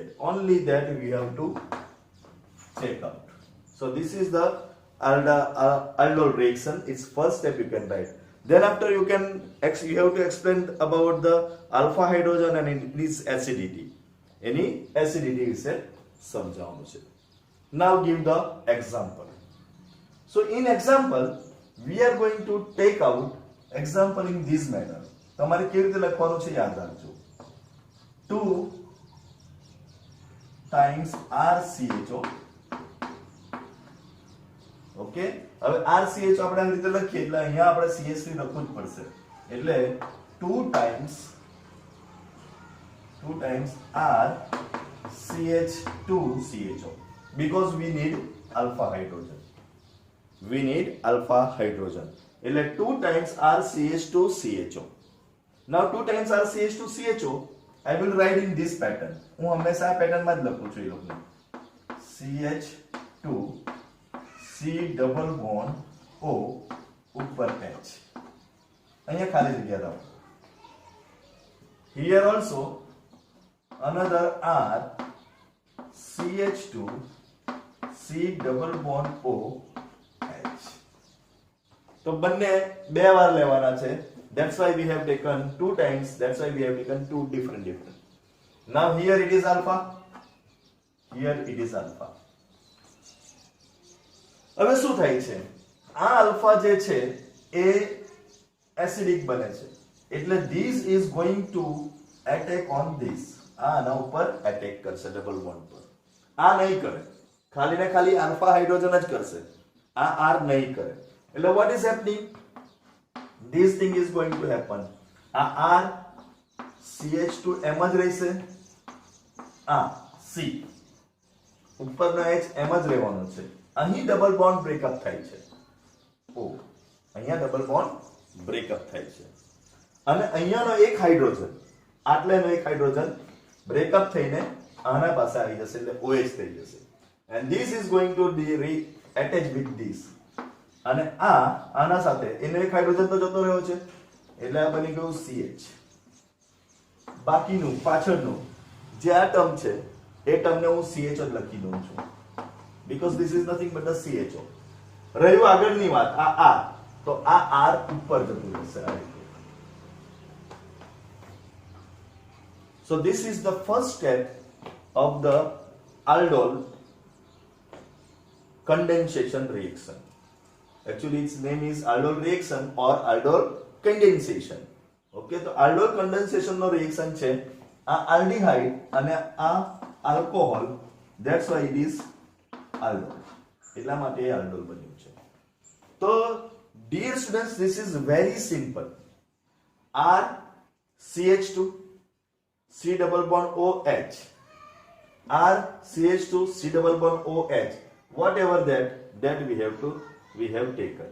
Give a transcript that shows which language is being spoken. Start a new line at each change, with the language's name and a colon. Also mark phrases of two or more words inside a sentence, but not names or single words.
English: Only that we have to check out. So this is the aldol reaction. Its first step you can write. Then after you have to explain about the alpha hydrogen and its acidity. Any acidity is
Gujarati: સમજાવવાનું છે.
English: Now give the example. So in example we are going to take out example in this manner.
Gujarati: તમારે કેવી રીતે લખવાનું છે યાદ રાખજો. 2 times RCHO. ઓકે, હવે RCHO આપણે આ રીતે લખીએ એટલે અહીંયા આપણે CH3 લખવું જ પડશે.
English: એટલે 2 times RCH2CHO because we need alpha hydrogen.
Gujarati: એટલે 2 times RCH2CHO.
English: Now 2 times RCH2CHO I will write in this pattern.
Gujarati: હું હંમેશા આ પેટર્ન માં જ લખું છું. એ લોકોને CH2 C
English: double bond
Gujarati: O ઉપર H. અહીંયા ખાલી જગ્યા રાખો.
English: Here also another R CH2 C double bond O H.
Gujarati: તો બંને બે વાર લેવાના છે.
English: That's why we have taken 2 times. That's why we have taken 2 different. Now here it is alpha. Here it is alpha.
Gujarati: હવે શું થાય છે? આ alpha જે છે એ એસિડિક બને છે.
English: એટલે this is going to attack on this.
Gujarati: આ આના ઉપર એટેક કરશે
English: double bond
Gujarati: પર. આ નહીં કરે. ખાલી ને ખાલી
English: alpha hydrogen
Gujarati: જ કરશે. આ R નહીં કરે. એટલે
English: what is happening? This thing is going to happen.
Gujarati: R CH2 એમ જ રહેશે. C ઉપરનો H એમ જ રહેવાનો છે. અહીં
English: double bond breakup
Gujarati: થાય છે. અહીંયા
English: double bond breakup
Gujarati: થાય છે. અને અહીંયાનો એક હાઇડ્રોજન, આટલેનો એક હાઇડ્રોજન બ્રેકઅપ થઈને આના પાસે આવી જશે એટલે OH થઈ જશે.
English: And this is going to be attached with this.
Gujarati: અને આના સાથે એનો એક હાઇડ્રોજન તો જતો રહ્યો છે એટલે આ બની ગયું CH. બાકીનું પાછળનું જે આ ટર્મ છે એ ટર્મને હું CH જ લખી દઉં છું
English: because this is nothing but the CHO.
Gujarati: રહ્યું આગળની વાત આ R, તો આ R ઉપર જતું રહેશે આ રીતે.
English: So this is the first step of the aldol condensation reaction. Actually its name is aldol reaction or aldol condensation. Okay, તો aldol condensation નો reaction
Gujarati: છે આ
English: aldehyde
Gujarati: અને આ
English: alcohol, that's why it is aldol.
Gujarati: એટલા માટે એ aldol બન્યું છે.
English: તો dear students, this is very simple. R CH2 C double bond OH, R CH2 C double bond OH, whatever that we have taken.